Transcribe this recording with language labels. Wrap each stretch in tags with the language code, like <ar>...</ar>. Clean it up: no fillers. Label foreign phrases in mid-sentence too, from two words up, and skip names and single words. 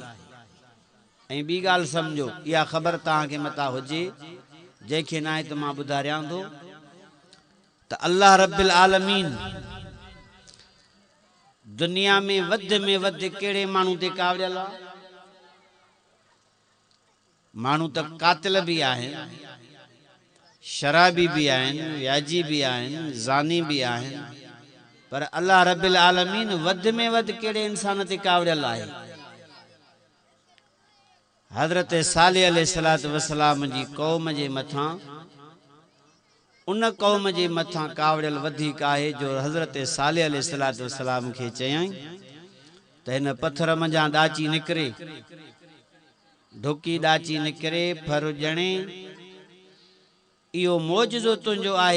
<sd>ऐं ॿी ॻाल्हि सम्झो, इहा ख़बर तव्हांखे मता हुजे, जंहिंखे न आहे त मां ॿुधारियां थो त</sd> <ar>الله رب العالمين</ar> <sd>दुनिया में वधि कहिड़े माण्हू ते कावड़ियल आहे। माण्हू त कातिल भी आहिनि, शराबी भी आहिनि, व्याजी भी आहिनि, ज़ानी भी आहिनि, पर</sd> <ar>الله رب العالمين</ar> <sd>वधि में वधि कहिड़े इंसान ते कावड़ियल आहे। हज़रत सालेह</sd> <ar>عليه الصلاة والسلام</ar> <sd>जी क़ौम जे मथां, उन क़ौम जे मथां कावड़ियल वधीक आहे जो हज़रत सालेह</sd> <ar>عليه الصلاة والسلام</ar> <sd>खे चयईं त हिन पत्थर मंझां ॾाची निकिरे, ढुकी ॾाची निकिरे, फर ॼणे, इहो मौजज़ो तुंहिंजो आहे।</sd>